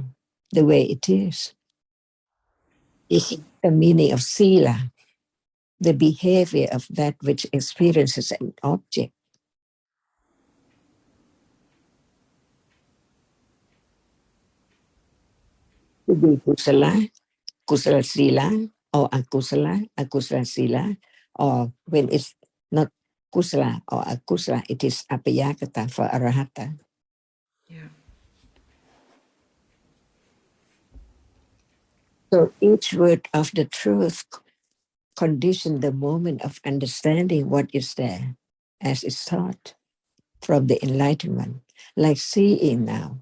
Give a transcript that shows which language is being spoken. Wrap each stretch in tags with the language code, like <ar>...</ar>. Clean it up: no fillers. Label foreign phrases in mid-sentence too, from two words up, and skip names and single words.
<en>The way it is. This is the meaning of sila, the behavior of that which experiences an object. To be</en> <pi>kusala, kusala sila, or akusala sila,</pi> <en>or when it's not kusala or akusala, it is apayakata for arahata. Yeah. So each word of the truth condition the moment of understanding what is there as is taught from the enlightenment, like seeing now.</en>